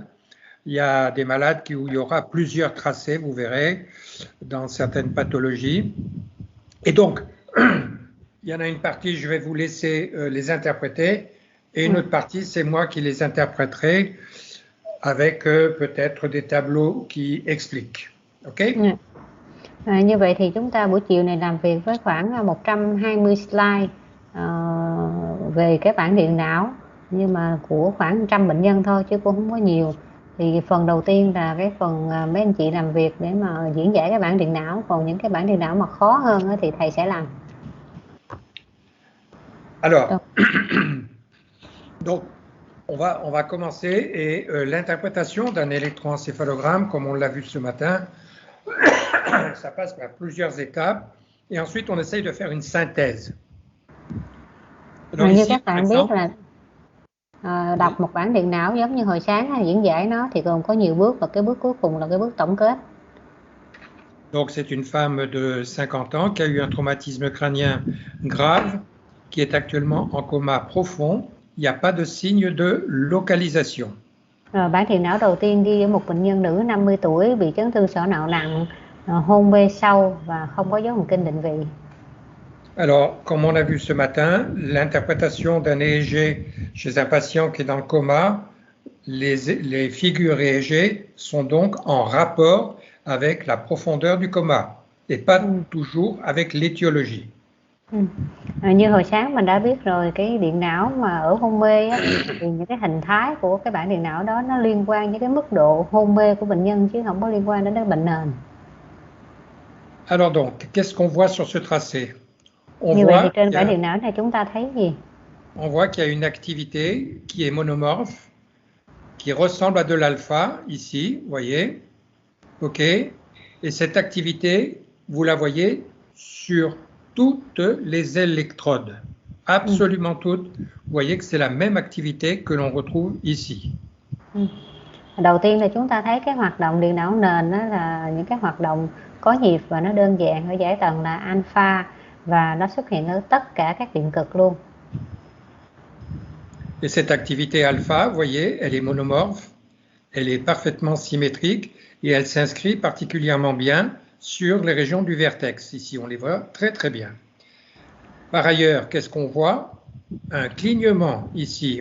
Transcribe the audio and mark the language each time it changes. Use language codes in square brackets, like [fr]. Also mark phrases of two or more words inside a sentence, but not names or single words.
[fr] Il y a des malades où il y aura plusieurs tracés, vous verrez, dans certaines pathologies. Et donc, il y en a une partie, je vais vous laisser les interpréter, et une Ouais. autre partie, c'est moi qui les interpréterai avec peut-être des tableaux qui expliquent. OK? Ouais. [vi] Như vậy thì chúng ta buổi chiều này làm việc với khoảng 120 slide về cái bảng điện não, nhưng mà của khoảng 100 bệnh nhân thôi chứ cũng không có nhiều. Thì phần đầu tiên là cái phần mấy anh chị làm việc để mà diễn giải cái bảng điện não, còn những cái bảng điện não mà khó hơn thì thầy sẽ làm. [fr] Alors, donc, on va commencer et l'interprétation d'un électroencéphalogramme, comme on l'a vu ce matin, ça passe par plusieurs étapes et ensuite on essaye de faire une synthèse. Donc [vi] Như [fr] ici, [vi] các [fr] par [vi] bạn biết [fr] exemple, [vi] là đọc một bảng điện não giống như hồi sáng diễn giải nó thì gồm có nhiều bước, và cái bước cuối cùng là cái bước tổng kết. [fr] donc c'est une femme de 50 ans qui a eu un traumatisme crânien grave, qui est actuellement en coma profond. Il n'y a pas de signe de localisation. [vi] Bản điện não đầu tiên ghi ở một bệnh nhân nữ 50 tuổi bị chấn thương sọ não nặng, hôn mê sâu và không có dấu thần kinh định vị. [fr] Alors, comme on a vu ce matin, l'interprétation d'un EEG chez un patient qui est dans le coma, les figures EEG sont donc en rapport avec la profondeur du coma et pas toujours avec l'étiologie. [vi] Như hồi sáng mình đã biết rồi, cái điện não mà ở hôn mê á, thì những cái hình thái của cái bản điện não đó nó liên quan với cái mức độ hôn mê của bệnh nhân chứ không có liên quan đến cái bệnh nền. [fr] Alors donc, qu'est-ce qu'on voit sur ce tracé? [vi] Như vậy thì trên bản điện não này chúng ta thấy gì? [fr] On voit qu'il y a une activité qui est monomorphe, qui ressemble à de l'alpha, ici, vous voyez. OK. Et cette activité, vous la voyez sur toutes les électrodes. Absolument toutes. Vous voyez que c'est la même activité que l'on retrouve ici. [vi] Đầu tiên là chúng ta thấy cái hoạt động điện não nền đó là những cái hoạt động có nhịp và nó đơn giản ở giải tầng là alpha, và nó xuất hiện ở tất cả các điện cực luôn. [fr] Et cette activité alpha, vous voyez, elle est monomorphe, elle est parfaitement symétrique et elle s'inscrit particulièrement bien sur les régions du vertex. Ici, on les voit très très bien. Par ailleurs, qu'est-ce qu'on voit? Un clignement ici.